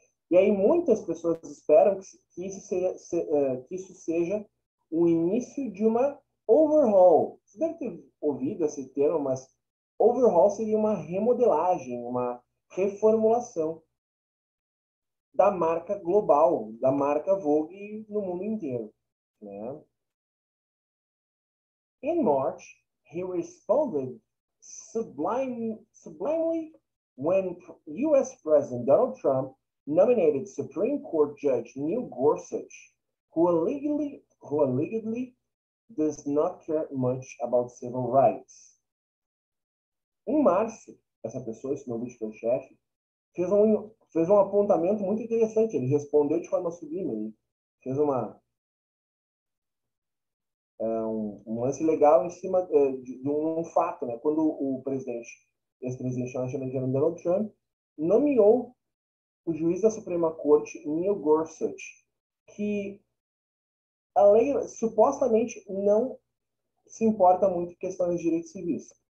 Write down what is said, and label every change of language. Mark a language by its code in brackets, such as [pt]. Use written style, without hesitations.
[pt] E aí muitas pessoas esperam que isso seja o início de uma overhaul. Você deve ter ouvido esse termo, mas overhaul seria uma remodelagem, uma reformulação da marca global, da marca Vogue no mundo inteiro, né? [en] In March, he responded sublimely when U.S. President Donald Trump nominated Supreme Court Judge Neil Gorsuch, who allegedly does not care much about civil rights. [pt] Em março, essa pessoa, esse novo editor-chefe, fez um apontamento muito interessante. Ele respondeu de forma sublime. Ele fez um lance legal em cima de um fato, né? Quando o ex-presidente norte-americano Donald Trump nomeou o juiz da Suprema Corte, Neil Gorsuch, que a lei supostamente não se importa muito com questões de direitos civis.